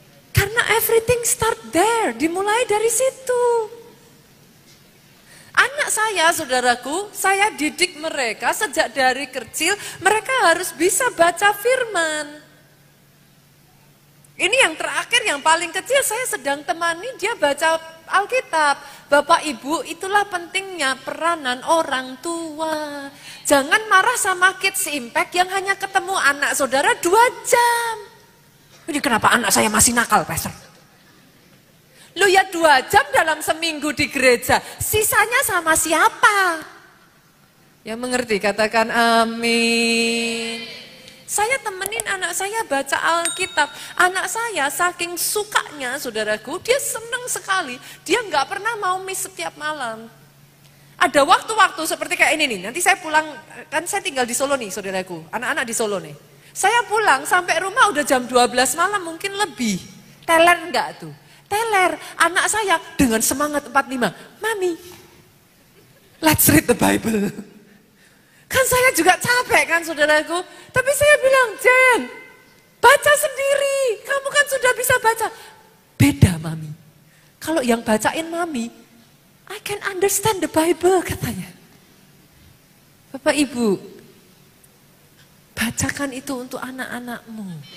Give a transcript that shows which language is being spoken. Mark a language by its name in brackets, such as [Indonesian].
[Indonesian] Karena [English] everything start there. [Indonesian] Dimulai dari situ. Anak saya, saudaraku, saya didik mereka sejak dari kecil. Mereka harus bisa baca firman. Ini yang terakhir, yang paling kecil, saya sedang temani dia baca Alkitab. Bapak Ibu, itulah pentingnya peranan orang tua. Jangan marah sama Kids Impact yang hanya ketemu anak saudara 2 jam. Ini kenapa anak saya masih nakal, Pastor? Lu ya 2 jam dalam seminggu di gereja, sisanya sama siapa? Yang mengerti, katakan amin. Saya temenin anak saya baca Alkitab. Anak saya saking sukanya, saudaraku, dia senang sekali. Dia nggak pernah mau miss setiap malam. Ada waktu-waktu seperti kayak ini nih. Nanti saya pulang, kan saya tinggal di Solo nih, saudaraku. Anak-anak di Solo nih. Saya pulang sampai rumah udah jam 12 malam, mungkin lebih. Teler enggak tuh? Teler. Anak saya dengan semangat 45. [English] Mami, let's read the Bible. [Indonesian] Kan saya juga capek kan saudaraku. Tapi saya bilang, Jen, baca sendiri. Kamu kan sudah bisa baca. Beda Mami. Kalau yang bacain Mami, [English] I can understand the Bible [Indonesian] katanya. Bapak Ibu, bacakan itu untuk anak-anakmu.